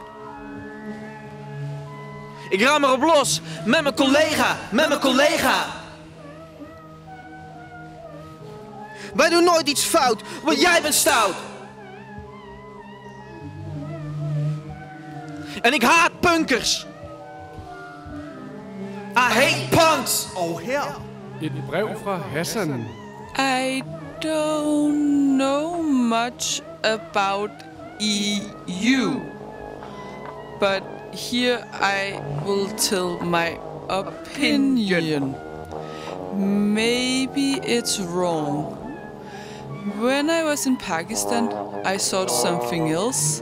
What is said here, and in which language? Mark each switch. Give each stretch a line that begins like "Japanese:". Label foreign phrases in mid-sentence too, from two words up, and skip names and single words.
Dutch: Ik ram erop los, met mijn collega, met mijn collega. Wij doen nooit iets fout, want jij bent stout. En ik haat punkers.
English: I hate punks.
Norwegian: Og her et brev fra Hassan.
English: I don't know much about EU, but here I will tell my opinion. Maybe it's wrong. When I was in Pakistan, I saw something else.